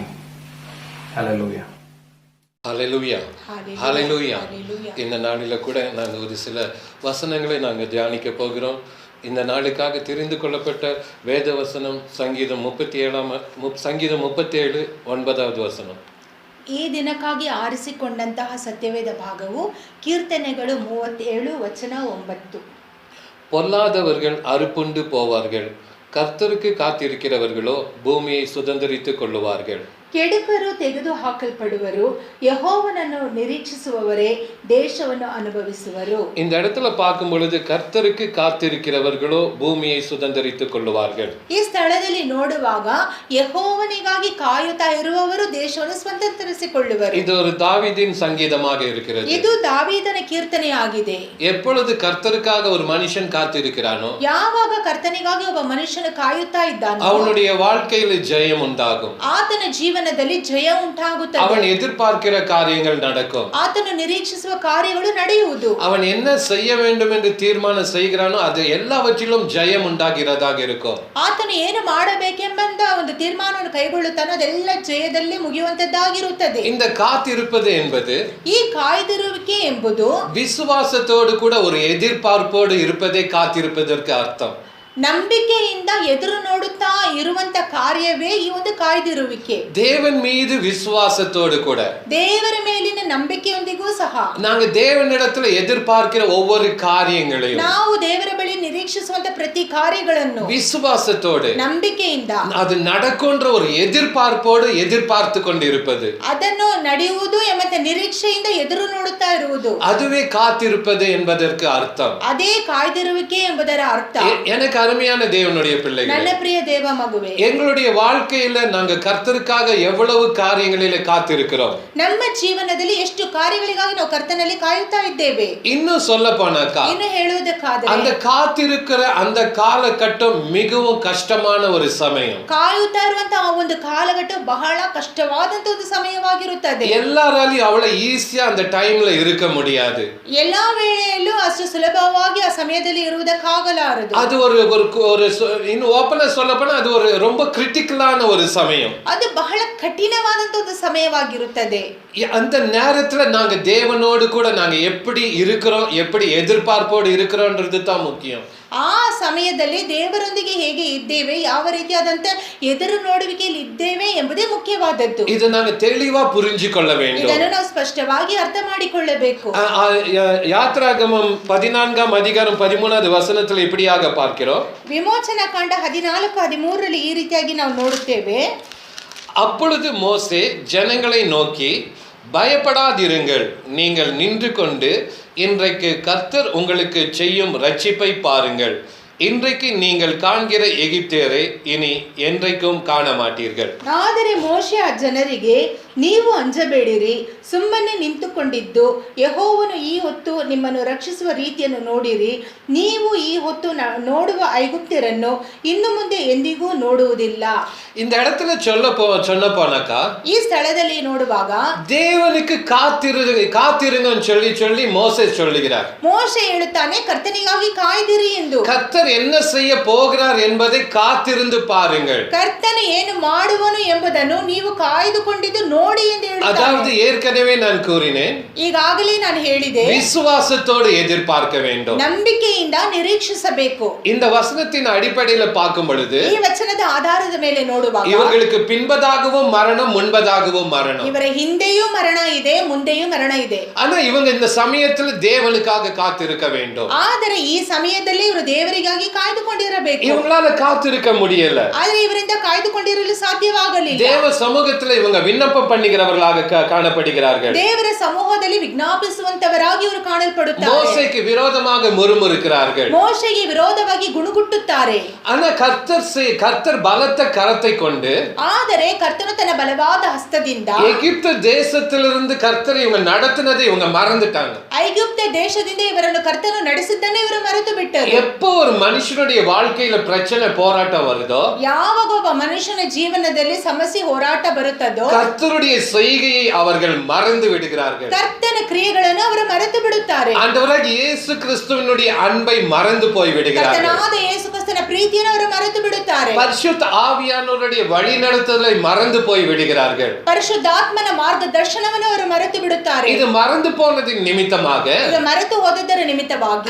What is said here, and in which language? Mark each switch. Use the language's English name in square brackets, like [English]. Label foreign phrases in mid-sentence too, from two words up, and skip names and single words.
[Tamil] ஹல்லேலூயா. ஹல்லேலூயா. ஹல்லேலூயா. இந்த நாளில் கூட நாங்கள் ஒரு சில வசனங்களை நாங்கள் தியானிக்க போகிறோம். இந்த நாளுக்காக தெரிந்து கொள்ளப்பட்ட வேத வசனம் சங்கீதம் 37 9வது ವಚನ. [Kannada] ಈ ದಿನಕ್ಕಾಗಿ ಆರಿಸಿಕೊಂಡಂತಹ ಸತ್ಯವೇದ ಭಾಗವು ಕೀರ್ತನೆಗಳು 37 ವಚನ 9. [Tamil] பொல்லாதவர்கள் அறுப்புண்டு போவார்கள், கர்த்தருக்கு காத்திருக்கிறவர்களோ பூமியை சுதந்தரித்துக் கொள்ளுவார்கள். [Kannada] ಕೆಡುಕರು ತೆಗೆದು ಹಾಕಲ್ಪಡುವರು, ಯೆಹೋವನನ್ನು ನಿರೀಕ್ಷಿಸುವವರೇ ದೇಶವನ್ನು ಅನುಭವಿಸುವರು. [Tamil] இந்த இடத்துல பார்க்கும் பொழுது கர்த்தருக்கு காத்திருக்கிறவர்களோ பூமியை சுதந்தரித்துக் கொள்ளுவார்கள். [Kannada] ಈ ಸ್ಥಳದಲ್ಲಿ ನೋಡುವಾಗ ಯೆಹೋವನಿಗಾಗಿ ಕಾಯುತ್ತಾ ಇರುವವರು ದೇಶವನ್ನು ಸ್ವಂತರಿಸಿಕೊಳ್ಳುವರು. [Tamil] இது ஒரு தாவீதின் சங்கீதமாக இருக்கிறது. [Kannada] ಇದು ದಾವೀದನ ಕೀರ್ತನೆಯಾಗಿದೆ. [Tamil] எப்பொழுது கர்த்தருக்காக ஒரு மனுஷன் காத்திருக்கிறானோ, [Kannada] ಯಾವಾಗ ಕರ್ತನಿಗಾಗಿ ಒಬ್ಬ ಮನುಷ್ಯನು ಕಾಯುತ್ತಾ ಇದ್ದಾನೋ, [Tamil] அவனுடைய வாழ்க்கையில் ஜெயம் உண்டாகும். [Kannada] ಆತನ ಜೀವನದಲ್ಲಿ ಜಯ ಉಂಟಾಗುತ್ತದೆ. [Tamil] அவன் எதிர்பார்க்கிற காரியங்கள் நடக்கும். [Kannada] ಆತನು ನಿರೀಕ್ಷಿಸುವ ಕಾರ್ಯಗಳು ನಡೆಯುವುದು. [Tamil] அவன் என்ன செய்ய வேண்டும் என்று தீர்மானம் செய்கிறானோ அது எல்லாவற்றிலும் ஜெயம் உண்டாகிறதாக இருக்கும். [Kannada] ಆತನು ಏನು ಮಾಡಬೇಕೆಂಬಂತ ಒಂದು ತೀರ್ಮಾನವನ್ನು ಕೈಗೊಳ್ಳುತ್ತಾನೋ ಅದೆಲ್ಲ ಜಯದಲ್ಲಿ ಮುಗಿಯುವಂತದ್ದಾಗಿರುತ್ತದೆ. [Tamil] இந்த காத்திருப்பது என்பது, [Kannada] ಈ ಕಾಯ್ದಿರುವಿಕೆ ಎಂಬುದು [Tamil] விசுவாசத்தோடு கூட ஒரு எதிர்பார்ப்போடு இருப்பதே காத்திருப்பதற்கு அர்த்தம். [Kannada] ನಂಬಿಕೆಯಿಂದ ಎದುರು ನೋಡುತ್ತಾ ಇರುವಂತ ಕಾರ್ಯವೇ ಈ ಒಂದು ಕಾಯ್ದಿರುವಿಕೆ. [Tamil] தேவன் மீது விசுவாசத்தோடு கூட, [Kannada] ದೇವರ ಮೇಲಿನ ನಂಬಿಕೆಯೊಂದಿಗೂ ಸಹ [Tamil] நாங்க தேவனிடத்துல எதிர்பார்க்கிற ஒவ்வொரு காரியங்களையும், [Kannada] ನಾವು ದೇವರ ಬಳಿ ನಿರೀಕ್ಷಿಸುವಂತ ಪ್ರತಿ ಕಾರ್ಯಗಳನ್ನು [Tamil] விசுவாசத்தோடு [Kannada] ನಂಬಿಕೆಯಿಂದ [Tamil] அது நடக்கும்ன்ற ஒரு எதிர்பார்ப்போடு எதிர்பார்த்து கொண்டிருப்பது, [Kannada] ಅದನ್ನು ನಡೆಯುವುದು ಎಂಬ ನಿರೀಕ್ಷೆಯಿಂದ ಎದುರು ನೋಡುತ್ತಾ ಇರುವುದು, [Tamil] அதுவே காத்திருப்பது என்பதற்கு அர்த்தம். [Kannada] ಅದೇ ಕಾಯ್ದಿರುವಿಕೆ ಎಂಬುದರ ಅರ್ಥ. [Tamil] எனக்கு அருமையான தேவனுடைய பிள்ளைகளே, [Kannada] ನನ್ನ ಪ್ರಿಯ ದೇವ ಮಗುವೆ, [Tamil] எங்களுடைய வாழ்க்கையில நாங்க கர்த்தருக்காக எவ்வளவு காரியங்களில காத்திருக்கிறோம். [Kannada] ನಮ್ಮ ಜೀವನದಲ್ಲಿ ಎಷ್ಟು ಕಾರ್ಯಗಳಿಗಾಗಿ ನಾವು ಕರ್ತನಲ್ಲಿ ಕಾಯುತ್ತಾ ಇದ್ದೇವೆ. [Tamil] இன்னும் சொல்ல போனாக்கா, [Kannada] ಇನ್ನು ಹೇಳುವುದಕ್ಕಾದರೆ [Tamil] அந்த காத்திருக்கிற அந்த காலகட்டம் மிகவும் கஷ்டமான ஒரு சமயம். [Kannada] ಕಾಯುತ್ತಾ ಇರುವಂತಹ ಒಂದು ಕಾಲಘಟ್ಟ ಬಹಳ ಕಷ್ಟವಾದಂತ ಒಂದು ಸಮಯವಾಗಿರುತ್ತದೆ. [Tamil] எல்லாராலையும் அவ்வளவு ஈஸியா அந்த டைம்ல இருக்க முடியாது. [Kannada] ಎಲ್ಲಾ ವೇಳೆಯಲ್ಲೂ ಅಷ್ಟು ಸುಲಭವಾಗಿ ಆ ಸಮಯದಲ್ಲಿ ಇರುವುದಕ್ಕಾಗಲಾರದು. [Tamil] அது ஒரு இன்னும் ஓப்பனா சொல்ல போனா அது ஒரு ரொம்ப கிரிட்டிக்கலான ஒரு சமயம். [Kannada] ಅದು ಬಹಳ ಕಠಿಣವಾದಂತ ಒಂದು ಸಮಯವಾಗಿರುತ್ತದೆ. [Tamil] அந்த நேரத்துல நாங்க தேவனோடு கூட நாங்க எப்படி இருக்கிறோம், எப்படி எதிர்பார்ப்போடு இருக்கிறோம்ன்றது தான் முக்கியம். [Kannada] ಆ ಸಮಯದಲ್ಲಿ ದೇವರೊಂದಿಗೆ ಹೇಗೆ ಇದ್ದೇವೆ, ಯಾವ ರೀತಿಯಾದಂತ ಎದುರು ನೋಡುವಿಕೆಯಲ್ಲಿ ಇದ್ದೇವೆ ಎಂಬುದೇ ಮುಖ್ಯವಾದದ್ದು. ಇದು ನಾವು [Tamil] தெளிவா புரிஞ்சிக்கொள்ள வேண்டும். [Kannada] ಇದನ್ನು ನಾವು ಸ್ಪಷ್ಟವಾಗಿ ಅರ್ಥ ಮಾಡಿಕೊಳ್ಳಬೇಕು. [Tamil] யாத்ராகமம் 14ஆம் அதிகாரம் 13வது வசனத்தில் இப்படியாக பார்க்கிறோம். [Kannada] ವಿಮೋಚನಾ ಕಾಂಡ 14:13 ಈ ರೀತಿಯಾಗಿ ನಾವು ನೋಡುತ್ತೇವೆ. [Tamil] அப்பொழுது மோசே ஜனங்களை நோக்கி, பயப்படாதிருங்கள், நீங்கள் நின்று கொண்டு இன்றைக்கு கர்த்தர் உங்களுக்கு செய்யும் ரட்சிப்பை பாருங்கள். இன்றைக்கு நீங்கள் காண்கிற எகிப்தியரை இனி என்றைக்கும் காண மாட்டீர்கள். [Kannada] ಆದರೆ ಮೋಶೆ ಆ ಜನರಿಗೆ, ನೀವು ಅಂಜಬೇಡಿರಿ, ಸುಮ್ಮನೆ ನಿಂತುಕೊಂಡಿದ್ದು ಯೆಹೋವನು ಈ ಹೊತ್ತು ನಿಮ್ಮನ್ನು ರಕ್ಷಿಸುವ ರೀತಿಯನ್ನು ನೋಡಿರಿ. ನೀವು ಈ ಹೊತ್ತು ನೋಡುವ ಐಗುಪ್ತ್ಯರನ್ನು ಇನ್ನು ಮುಂದೆ ಎಂದಿಗೂ ನೋಡುವುದಿಲ್ಲ. [Tamil] இந்த இடத்துல சொன்ன போனாக்கா, [Kannada] ಈ ಸ್ಥಳದಲ್ಲಿ ನೋಡುವಾಗ [Tamil] தேவனுக்கு காத்திருங்கன்னு சொல்லி மோசே சொல்லுகிறார். [Kannada] ಮೋಶೆ ಹೇಳುತ್ತಾನೆ, ಕರ್ತನಿಗಾಗಿ ಕಾಯ್ದಿರಿ ಎಂದು. [Tamil] கர்த்தர் என்ன செய்ய போகிறார் என்பதை காத்திருந்து பாருங்கள். [Kannada] ಕರ್ತನು ಏನು ಮಾಡುವನು ಎಂಬುದನ್ನು ನೀವು ಕಾಯ್ದುಕೊಂಡಿದ್ದು ನೋಡಿ ಎಂದು ಹೇಳುತ್ತಾನೆ. [Tamil] அதாவது ஏற்கனவே நான் கூறினேன், [Kannada] ಈಗಾಗಲೇ ನಾನು ಹೇಳಿದೆ, [Tamil] விசுவாசத்தோடு எதிர்பார்க்க வேண்டும், [Kannada] ನಂಬಿಕೆಯಿಂದ ನಿರೀಕ್ಷಿಸಬೇಕು. [Tamil] இந்த வசனத்தின் அடிப்படையில் பார்க்கும் பொழுது, [Kannada] ಈ ವಚನದ ಆಧಾರದ ಮೇಲೆ ನೋಡುವಾಗ [Tamil] இவர்களுக்கு பின்பதாகவும் மரணம், முன்பதாகவும் மரணம். [Kannada] ಇವರ ಹಿಂದೆಯೂ ಮರಣ ಇದೆ, ಮುಂದೆಯೂ ಮರಣ ಇದೆ. [Tamil] ஆனா இவங்க இந்த சமயத்தில் தேவனுக்காக காத்திருக்க வேண்டும். [Kannada] ಆದರೆ ಈ ಸಮಯದಲ್ಲಿ ಇವರು ದೇವರಿಗಾಗಿ ಕಾಯ್ದುಕೊಂಡಿರಬೇಕು. [Tamil] இவங்களால காத்திருக்க முடியல. [Kannada] ಆದರೆ ಇವರಿಂದ ಕಾಯ್ದುಕೊಂಡಿರಲು ಸಾಧ್ಯವಾಗಲಿಲ್ಲ. [Tamil] தேவ சமூகத்தில் இவங்க விண்ணப்பம் பண்ணுகிறவர்களாக காணப்படுகிறார்கள். [Kannada] ದೇವರ ಸಮೂಹದಲ್ಲಿ ವಿಜ್ಞಾಪಿಸುವಂತವರಾಗಿ ಇವರು ಕಾಣಲ್ಪಡುತ್ತಾರೆ. [Tamil] மோசேக்கு விரோதமாக முறுமுறுக்கிறார்கள். [Kannada] ಮೋಶೆಗೆ ವಿರೋಧವಾಗಿ ಗುಣಗುಟ್ಟುತ್ತಾರೆ. [Tamil] ஆனா கர்த்தர் பலத்த கரத்தை கொண்டு, [Kannada] ಆದರೆ ಕರ್ತನು ತನ್ನ ಬಲವಾದ ಹಸ್ತದಿಂದ [Tamil] எகிப்து தேசத்திலிருந்து கர்த்தர் இவங்க நடத்தினதை இவங்க மறந்துட்டாங்க. [Kannada] ಐಗುಪ್ತ ದೇಶದಿಂದ ಇವರನ್ನು ಕರ್ತನು ನಡೆಸಿದ್ದನ್ನು ಇವರು ಮರೆತು ಬಿಟ್ಟರು. [Tamil] எப்போ ஒரு மனுஷனுடைய வாழ்க்கையில பிரச்சனை போராட்டம் வருதோ, [Kannada] ಯಾವಾಗ ಒಬ್ಬ ಮನುಷ್ಯನ ಜೀವನದಲ್ಲಿ ಸಮಸ್ಯೆ ಹೋರಾಟ ಬರುತ್ತದೋ, [Tamil] கர்த்தருடைய செய்கையை அவர்கள் மறந்து விடுகிறார்கள். [Kannada] ಕರ್ತನ ಕ್ರಿಯೆಗಳನ್ನು ಅವರು ಮರೆತು ಬಿಡುತ್ತಾರೆ. [Tamil] ஆண்டவராகிய இயேசு கிறிஸ்துவினுடைய அன்பை மறந்து போய் விடுகிறார்கள். [Kannada] ಕರ್ತನಾದ ಯೇಸು ಕ್ರಿಸ್ತನ ಪ್ರೀತಿಯನ್ನು ಅವರು ಮರೆತು ಬಿಡುತ್ತಾರೆ. [Tamil] பரிசுத்த ஆவியானவருடைய வழிநடத்துதலை மறந்து போய் விடுகிறார்கள். [Kannada] ಪರಿಶುದ್ಧಾತ್ಮನ ಮಾರ್ಗದರ್ಶನವನ್ನು ಅವರು ಮರೆತು ಬಿಡುತ್ತಾರೆ. [Tamil] இது மறந்து போனதின் நிமித்தமாக, [Kannada] ಇದು ಮರೆತು ಹೋದದರ ನಿಮಿತ್ತವಾಗಿ